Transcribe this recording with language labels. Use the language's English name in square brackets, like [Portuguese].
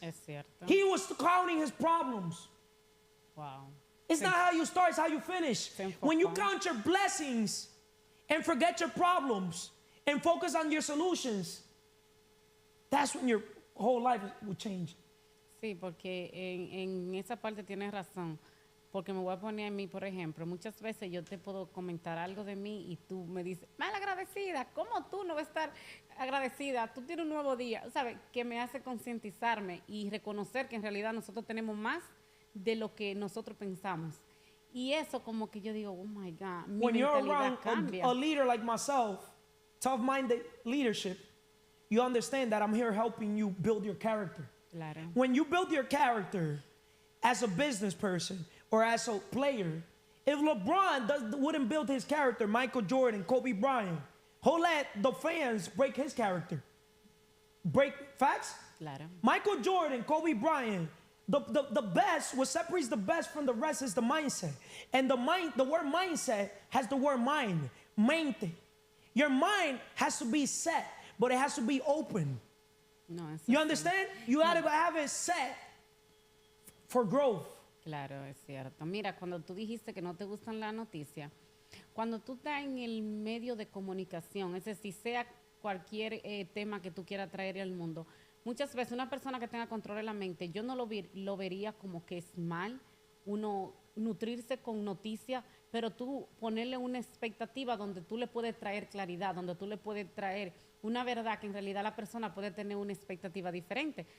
[Spanish] Es cierto. [English] He was counting his problems. Wow. It's not how you start, it's how you finish. [Spanish] Se enfocó. [English] When you count your blessings, and forget your problems and focus on your solutions, that's when your whole life will change. [Spanish] Sí, porque en esa parte tienes razón. Porque me voy a poner a mí, por ejemplo, muchas veces yo te puedo comentar algo de mí y tú me dices, mal agradecida, ¿cómo tú no vas a estar agradecida? Tú tienes un nuevo día, ¿sabes? Que me hace concientizarme y reconocer que en realidad nosotros tenemos más de lo que nosotros pensamos. Y eso como que yo digo, [English] oh my God, [Spanish] mi [English] When you're [Spanish] mentalidad [English] around [Spanish] cambia. [English] a leader like myself, tough-minded leadership, you understand that I'm here helping you build your character. [Spanish] Claro. [English] When you build your character as a business person or as a player, if LeBron wouldn't build his character, Michael Jordan, Kobe Bryant, he'll let the fans break his character. Break facts? [Spanish] Claro. [English] Michael Jordan, Kobe Bryant, the best, what separates the best from the rest is the mindset. And the word mindset has the word mind, mente. Your mind has to be set, but it has to be open. [Spanish] No, eso [English] You [Spanish] sí. [English] understand? You gotta have it set for growth. [Spanish] Claro, es cierto. Mira, cuando tú dijiste que no te gustan las noticias, cuando tú estás en el medio de comunicación, es decir, sea cualquier tema que tú quieras traer al mundo, muchas veces una persona que tenga control de la mente, yo no lo vería como que es mal uno nutrirse con noticias, pero tú ponerle una expectativa donde tú le puedes traer claridad, donde tú le puedes traer una verdad que en realidad la persona puede tener una expectativa diferente.